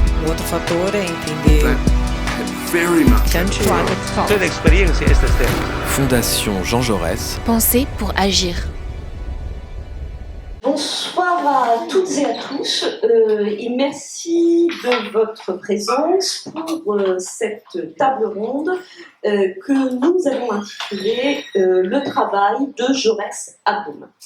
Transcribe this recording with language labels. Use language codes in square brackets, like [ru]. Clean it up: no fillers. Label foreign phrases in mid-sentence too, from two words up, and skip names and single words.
[pt] outro fator é entender Toda experiência é esta terra. [fr] Fondation Jean Jaurès. Penser pour agir. Bonsoir à toutes et à tous et merci de votre présence pour cette table ronde que nous avons intitulée Le travail de Jaurès à Brûme.